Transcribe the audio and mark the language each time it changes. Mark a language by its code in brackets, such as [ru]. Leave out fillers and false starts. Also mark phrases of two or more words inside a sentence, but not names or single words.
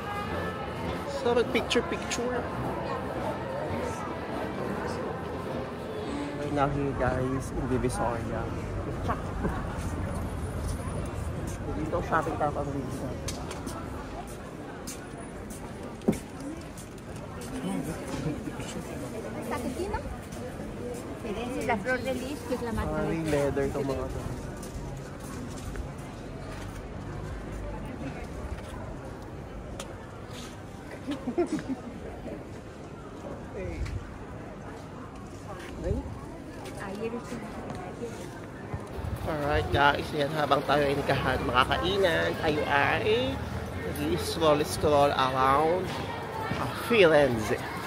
[en] So, picture. Right now here guys, in Divisoria. [tl] Dito shopping tayo pang dito. [es] La flor de lis, que es la más [tl] Ay, leather itong mga to. [en] Alright guys, [tl] yan habang tayo ay makakainan, tayo ay nag-scroll around Firenze.